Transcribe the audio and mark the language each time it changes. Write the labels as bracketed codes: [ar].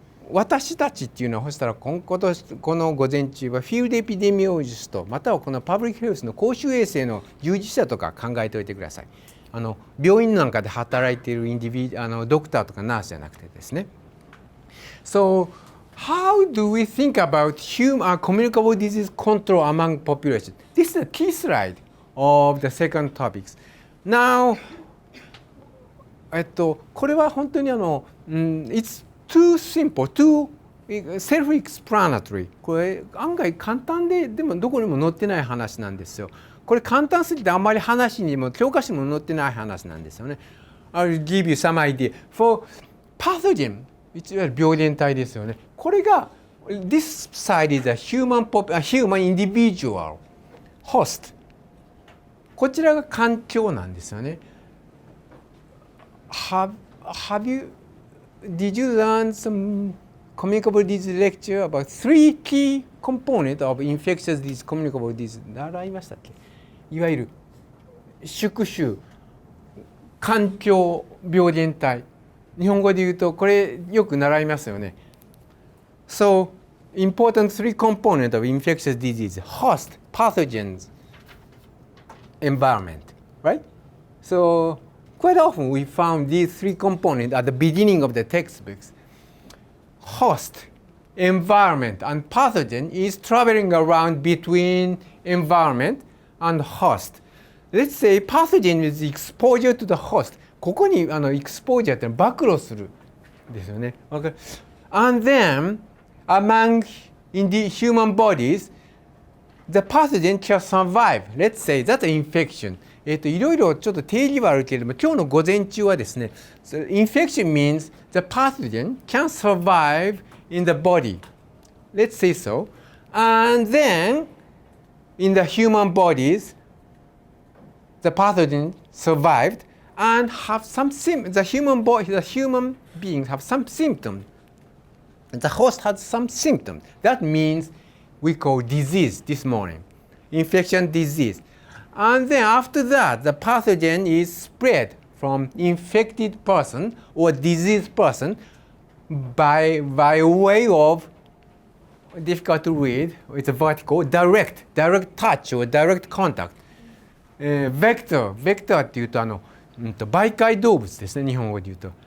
[ja] 私たちっていうのはそしたらこの午前中はフィールドエピデミオロジストまたはこのパブリックヘルスの公衆衛生の従事者とか考えておいてください。病院なんかで働いているドクターとかナースじゃなくてですね。 [en] So how do we think about communicable disease control among population? This is the key slide of the second topics. Now, [ja] これは本当に [en] it's too simple, too self-explanatory. [ja] これ案外簡単でもどこにも載ってない話なんですよ。これ簡単すぎてあんまり話にも教科書にも載ってない話なんですよね。 [en] I'll give you some idea. For pathogen, [ja] いわゆる病原体ですよね。これが [en] this side is a human individual host. [ja] こちらが環境なんですよね。 [en] Did you learn some communicable disease lecture about 3 key components of infectious disease, communicable disease? [ja] 習いましたっけ？いわゆる宿主、環境、病原体。日本語で言うとこれよく習いますよね。 [en] So, important 3 components of infectious disease: host, pathogens, environment, right? So, quite often we found these 3 components at the beginning of the textbooks. Host, environment, and pathogen is traveling around between environment and host. Let's say pathogen is exposure to the host. [ja] ここにexposure って暴露するですよね。 [en] And then, among in the human bodies, the pathogen can survive. Let's say that's an infection. [ja] いろいろちょっと定義はあるけれども、今日の午前中はですね、 [en] so infection means the pathogen can survive in the body. Let's say so. And then, in the human bodies, the pathogen survived and have some the human beings have some symptoms. The host has some symptoms. That means we call disease this morning, infection disease. And then after that, the pathogen is spread from infected person or diseased person by way of, difficult to read, it's a vertical, direct touch or direct contact. [ja] Vector っていうと媒介動物ですね、日本語で言うと。